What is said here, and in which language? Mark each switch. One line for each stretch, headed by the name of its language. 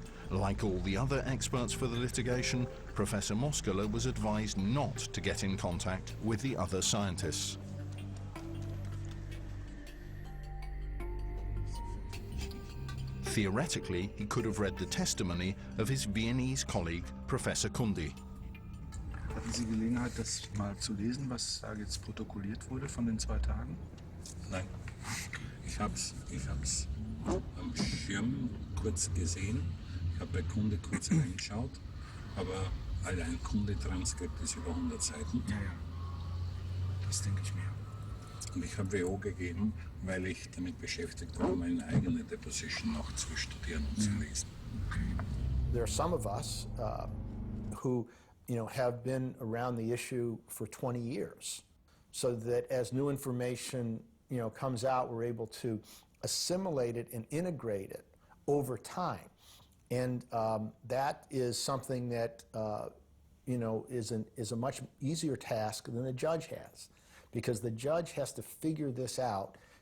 English: Like all the other experts for the litigation, Professor Moskala was advised not to get in contact with the other scientists. Theoretically, he could have read the testimony of his Viennese colleague, Professor Kundi.
German: Hatten Sie Gelegenheit, das mal zu lesen, was da jetzt protokolliert wurde von den 2 Tagen? Nein, ich hab's am Schirm kurz gesehen. Ich habe bei Kunde kurz reingeschaut, aber allein Kunde-Transkript ist über 100 Seiten. Ja, das denke ich mir. Und ich habe WO gegeben, weil ich damit beschäftigt war, meine eigene Deposition noch zu studieren und zu lesen.
English: There are some of us who, have been around the issue for 20 years, so that as new information, comes out, we're able to assimilate it and integrate it over time. And that is something that, is a much easier task than the judge has, because the judge has to figure this out.